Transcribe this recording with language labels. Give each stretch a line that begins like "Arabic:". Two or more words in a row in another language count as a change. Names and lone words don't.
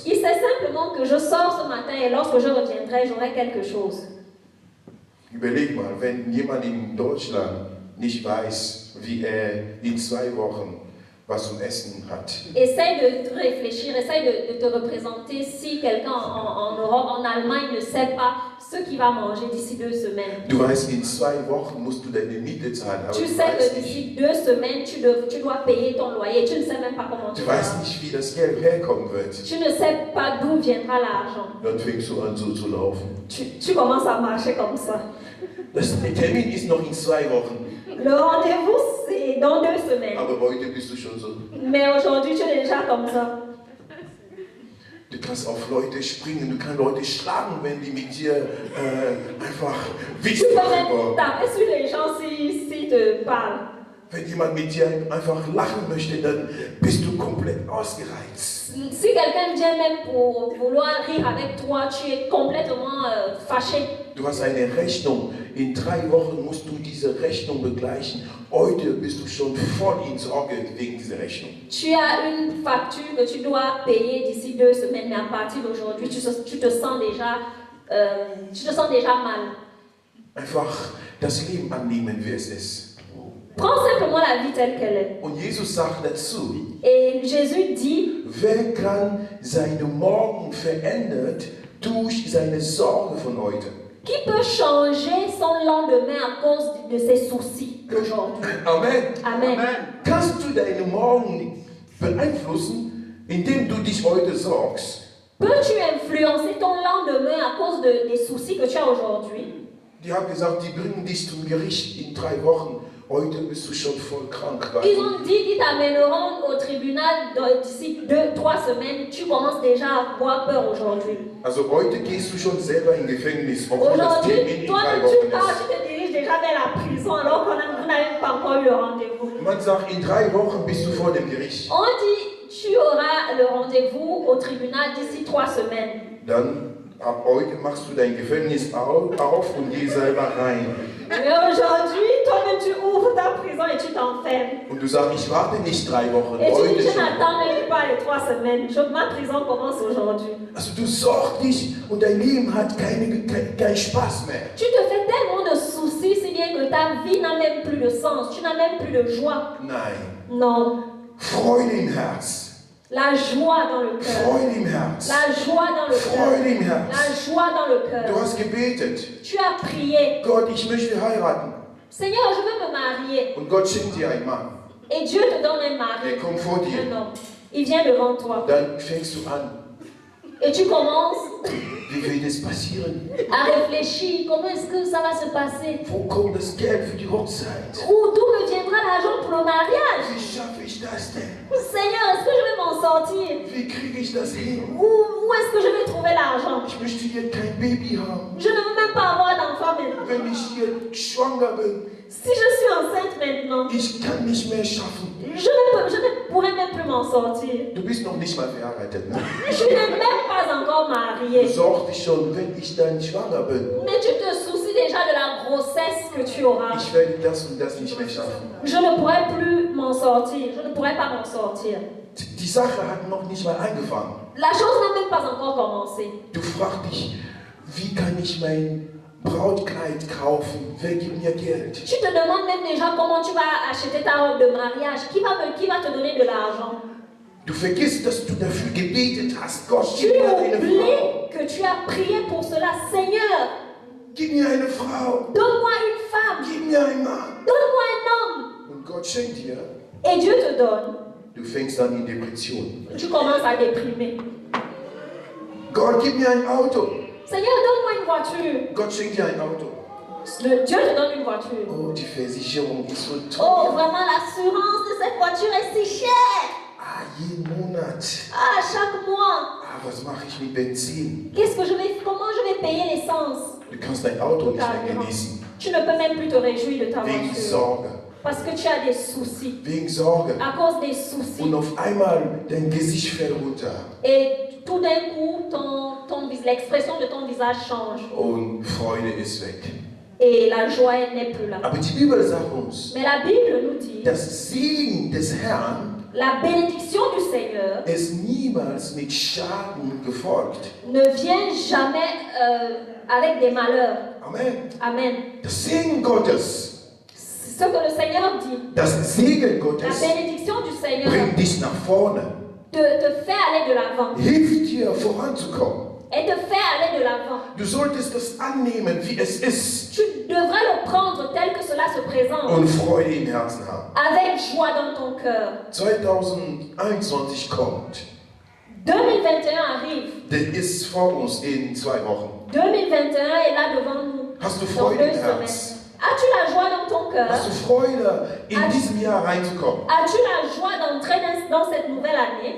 French: Il sait simplement que je sors ce matin et lorsque je reviendrai, j'aurai quelque chose.
German: Überleg mal, wenn jemand in Deutschland nicht weiß, wie er in 2 Wochen was zum Essen hat.
French: Essaye de réfléchir, essaye de te représenter si quelqu'un en Europe, en Allemagne ne sait pas ce qu'il va manger d'ici 2 semaines.
German: Du weißt, in 2 Wochen musst du deine Miete zahlen, aber
French: Tu
German: du
French: sais
German: weißt
French: que
German: nicht,
French: d'ici 2 semaines, tu dois payer ton loyer. Tu ne sais même pas comment tu
German: du
French: vas.
German: weißt nicht, wie das Geld herkommen wird.
French: Tu ne sais pas d'où viendra l'argent.
German: Dann fängst du an, so zu laufen.
French: Tu commences à marcher comme ça.
German: Der Termin ist noch in 2 Wochen,
French: Le rendez-vous, c'est dans 2 semaines.
German: aber heute bist du schon so.
French: Mais aujourd'hui, tu es déjà comme ça.
German: Du kannst auf Leute springen, du kannst Leute schlagen, wenn die mit dir einfach Witz
French: Tu peux
German: machen
French: même
German: wollen.
French: taper sur les gens s'ils te parlent.
German: Wenn jemand mit dir einfach lachen möchte, dann bist du komplett ausgereizt.
French: Si quelqu'un vient même pour vouloir rire avec toi, tu es complètement fâché.
German: Du hast eine Rechnung. In 3 Wochen musst du diese Rechnung begleichen. Heute bist du schon voll in Sorge wegen dieser Rechnung.
French: Tu as une facture que tu dois payer d'ici 2 semaines, mais à partir d'aujourd'hui, tu te sens déjà mal.
German: Einfach das Leben annehmen, wie es ist.
French: Prends simplement la vie telle qu'elle est.
German: Und Jesus sagt dazu,
French: Et Jésus dit,
German: wer kann seine Morgen verändert durch seine Sorge von heute?
French: qui peut changer son lendemain à cause de ses soucis d'aujourd'hui? Amen. Amen.
German: Kannst du deine Morgen beeinflussen, indem du dich heute sorgst?
French: Peux-tu influencer ton lendemain à cause des soucis que tu as aujourd'hui?
German: Die haben gesagt, die bringen dich zum Gericht in 3 Wochen. Heute bist du schon voll krank.
French: Ils ont dit qu'ils t'amèneront au tribunal d'ici 2-3 semaines. Tu commences déjà à avoir peur aujourd'hui.
German: Also heute gehst du schon selber in Gefängnis, obwohl das
French: Aujourd'hui,
German: Termin in 3
French: toi-même
German: Wochen
French: tu
German: ist.
French: te diriges déjà vers la prison alors vous n'avez pas encore eu le rendez-vous.
German: Man sagt, in 3 Wochen bist du vor dem Gericht.
French: On dit, tu auras le rendez-vous au tribunal d'ici 3 semaines.
German: Dann ab heute machst du dein Gefängnis auf und geh selber rein.
French: Mais aujourd'hui, toi-même tu ouvres ta prison et tu t'enfermes.
German: Und du sagst, ich warte nicht 3 Wochen,
French: Et tu
German: heute
French: dis, je
German: schon.
French: n'attends même pas les 3 semaines. Ma prison commence aujourd'hui. Also du sorgst dich und dein Leben hat keinen Spaß mehr. Tu te fais tellement de soucis, si bien que ta vie n'a même plus de sens. Tu n'as même plus de joie.
German: Nein,
French: Non.
German: Freude im Herz.
French: La joie dans le cœur.
German: Freude im Herz.
French: La joie dans le
German: Freude
French: cœur.
German: im Herz.
French: La joie dans le
German: Du
French: cœur.
German: hast gebetet.
French: Tu as prié.
German: Gott, ich möchte heiraten.
French: Seigneur, je veux me marier.
German: Und Gott schenkt dir einen Mann.
French: Et Dieu te donne un mari.
German: Er kommt vor dir.
French: Un homme. Il vient devant toi.
German: Dann fängst du an.
French: Et tu commences
German: Wie wird es passieren?
French: à réfléchir. Comment est-ce que ça va se passer?
German: Wo kommt das Geld für die Hochzeit?
French: D'où me viendra l'argent pour le mariage?
German: Wie schaffe ich das denn?
French: Seigneur, est-ce que je vais m'en sortir?
German: Wie kriege ich das hin?
French: Où est-ce que je vais trouver l'argent?
German: Ich möchte hier kein Baby haben.
French: Je ne veux même pas avoir d'enfant maintenant.
German: Wenn ich hier schwanger bin,
French: Si je suis enceinte maintenant,
German: ich kann nicht mehr schaffen.
French: je ne pourrai même plus m'en sortir.
German: Du bist noch nicht mal verheiratet, ne?
French: Je n'ai même pas encore
German: Du
French: marié.
German: sorgst dich schon, wenn ich dann schwanger bin.
French: Mais tu te soucies déjà de la grossesse que tu auras.
German: Ich werde das und das nicht mehr schaffen.
French: Je ne pourrai plus m'en sortir. Je ne pourrai pas m'en sortir.
German: Die Sache hat noch nicht mal angefangen.
French: La chose n'a même pas encore commencé.
German: Du fragst dich, wie kann ich mein Brautkleid kaufen? Wer gibt mir Geld?
French: Tu te demandes même déjà comment tu vas acheter ta robe de mariage. Qui va te donner de l'argent?
German: Du vergisst, dass du dafür gebetet hast. Gott,
French: Tu
German: gib mir eine Frau.
French: oublies que tu as prié pour cela. Seigneur,
German: Gib mir eine Frau.
French: donne-moi une femme.
German: Gib mir einen Mann.
French: Donne-moi un homme.
German: Und Gott schenkt dir.
French: Et Dieu te donne.
German: Du fängst an in Depression.
French: Tu commences à déprimer.
German: Gott, gib mir ein Auto.
French: Seigneur, donne-moi une voiture.
German: Gott schenkt dir ein Auto.
French: Dieu te donne une voiture.
German: Oh, die Versicherung ist so
French: Oh,
German: teuer.
French: vraiment, l'assurance de cette voiture est si chère.
German: Ah, jeden Monat.
French: Ah, chaque mois.
German: Ah, was mache ich mit Benzin?
French: Comment je vais payer l'essence?
German: Du kannst dein Auto nicht mehr genießen.
French: Tu ne peux même plus te réjouir de ta
German: Wegen
French: voiture.
German: Sorge.
French: Parce que tu as des soucis.
German: Wegen Sorge.
French: À cause des soucis.
German: Und auf einmal dein Gesicht fällt runter.
French: Et tout d'un coup, l'expression de ton visage change.
German: Und Freude ist weg.
French: Et la joie elle n'est plus là.
German: Aber die Bibel sagt uns,
French: Mais la Bible nous dit,
German: das Segen des Herrn
French: la bénédiction du Seigneur
German: ist niemals mit Schaden gefolgt.
French: ne vient jamais avec des malheurs. Amen. Amen.
German: Das Segen Gottes,
French: Ce que le Seigneur dit,
German: das Segen
French: la
German: Gottes
French: bénédiction du Seigneur
German: bringt dich nach vorne,
French: te fait aller de l'avant.
German: hilft dir voranzukommen.
French: Elle te fait aller de l'avant.
German: Du solltest das annehmen, wie es ist,
French: Tu devrais le prendre tel que cela se présente,
German: und Freude im Herzen haben.
French: avec joie dans ton cœur.
German: 2021 kommt.
French: 2021 arrive.
German: Der ist vor uns in 2 Wochen.
French: 2021 est là devant nous.
German: Hast du
French: Dans
German: Freude
French: 2
German: im
French: semaines.
German: Herz?
French: As-tu la joie dans ton cœur?
German: Hast du Freude, in diesem Jahr reinzukommen?
French: As-tu la joie d'entrer dans cette nouvelle année?